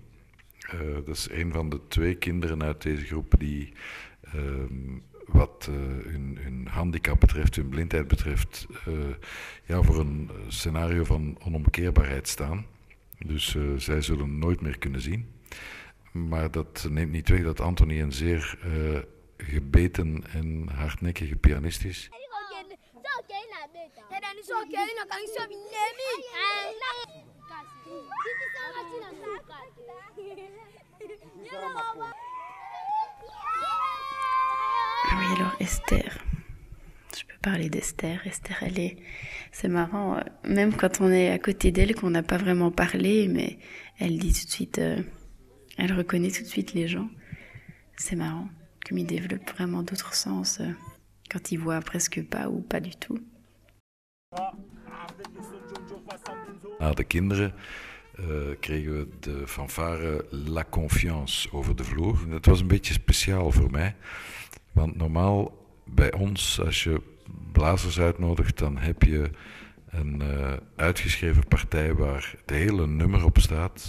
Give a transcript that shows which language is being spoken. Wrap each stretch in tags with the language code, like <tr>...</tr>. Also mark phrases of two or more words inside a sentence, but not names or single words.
<nl>Dat is een van de 2 kinderen uit deze groep die wat hun handicap betreft, hun blindheid betreft, voor een scenario van onomkeerbaarheid staan. Dus zij zullen nooit meer kunnen zien. Maar dat neemt niet weg dat Anthony een zeer gebeten en hardnekkige pianist is.</nl> <fr>Oui, alors Esther. Je peux parler d'Esther. Esther, c'est marrant, même quand on est à côté d'elle, qu'on n'a pas vraiment parlé, mais elle dit tout de suite, elle reconnaît tout de suite les gens. C'est marrant, comme il développe vraiment d'autres sens quand il voit presque pas ou pas du tout.</fr> <nl>Na de kinderen kregen we de fanfare La Confiance over de vloer. Dat was een beetje speciaal voor mij, want normaal bij ons, als je blazers uitnodigt, dan heb je een uitgeschreven partij waar het hele nummer op staat.</nl>